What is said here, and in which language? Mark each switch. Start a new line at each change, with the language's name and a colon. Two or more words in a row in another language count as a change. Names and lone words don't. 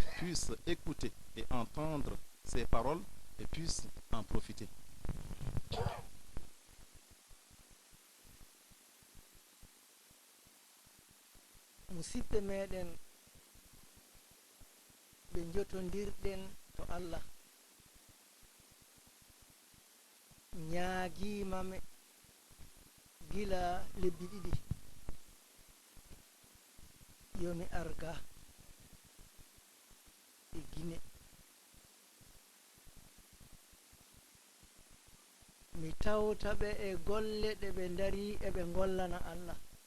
French: puissent écouter et entendre ces paroles et puissent en profiter.
Fula: Musidɓe meɗen ɓe jotondirɗen to Allah ñaagimame gila lebbi ɗiɗi yomi arga e Guinée mi tawtaɓe e golle ɗe ɓe dari eɓe gollana Allah